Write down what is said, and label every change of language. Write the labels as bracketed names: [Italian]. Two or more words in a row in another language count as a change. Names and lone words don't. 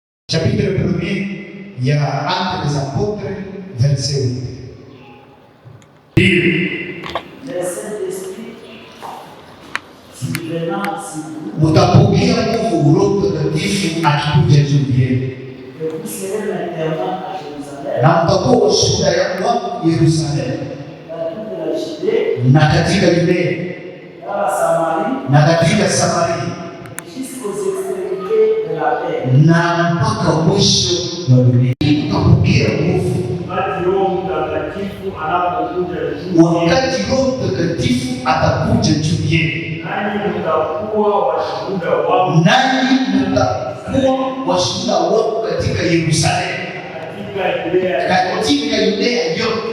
[French] Chapitre 1 il y a Actes des Apôtres, verset 8. Le Saint-Esprit survenant sur vous, [Swahili] mutapokea nguvu Roho Mtakatifu akikuja juu yenu, [French] et vous serez maintenant à Jérusalem, [Swahili] na mtakuwa washuhuda wangu Yerusalemu, [French] dans toute la Judée, [Swahili] na katika Yudea, [French] dans la Samarie, [Swahili] na katika Samaria, [French] jusqu'aux extrémités de la terre. [Swahili] na mpaka mwisho wa dunia. Mtapokea nguvu wakati Roho Mtakatifu anapokuja juu yenu, wakati Roho Mtakatifu atakuja juu yenu, nanyi mtakuwa washuhuda wangu nanyi mtakuwa washuhuda wangu katika Yerusalemu, katika Yudea yote,